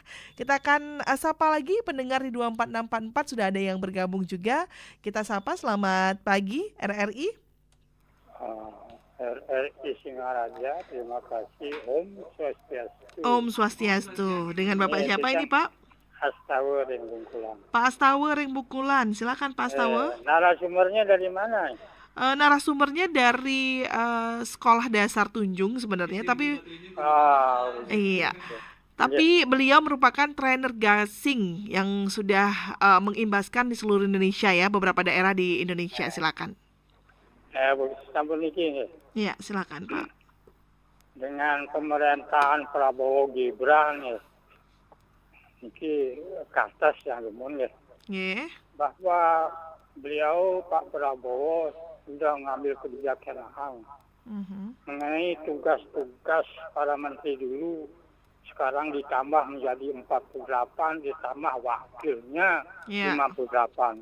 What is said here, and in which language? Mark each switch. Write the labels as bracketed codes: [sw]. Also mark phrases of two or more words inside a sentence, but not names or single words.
[id] Kita akan sapa lagi pendengar di 24644, sudah ada yang bergabung juga. Kita sapa, selamat pagi RRI. RRI Singaraja, terima kasih. [ban] Om Swastiastu. Om Swastiastu. [id] Dengan Bapak siapa ini, Pak? Astawa Ring Bungkulan. Pak Astawa Ring Bungkulan. Silakan Pak Astawa. Narasumbernya dari mana? Narasumbernya dari Sekolah Dasar Tunjung sebenarnya, tapi iya. Tapi beliau merupakan trainer gasing yang sudah mengimbaskan di seluruh Indonesia ya, beberapa daerah di Indonesia. Silakan. [jv] Sampun iki. [id] Iya, silakan Pak. Dengan pemerintahan Prabowo Gibran ya. Iki kertas yang lumun ya. Nggih. Bahwa beliau Pak Prabowo sudah mengambil kebijakan mengenai tugas-tugas para menteri dulu, sekarang ditambah menjadi 48, ditambah wakilnya 58.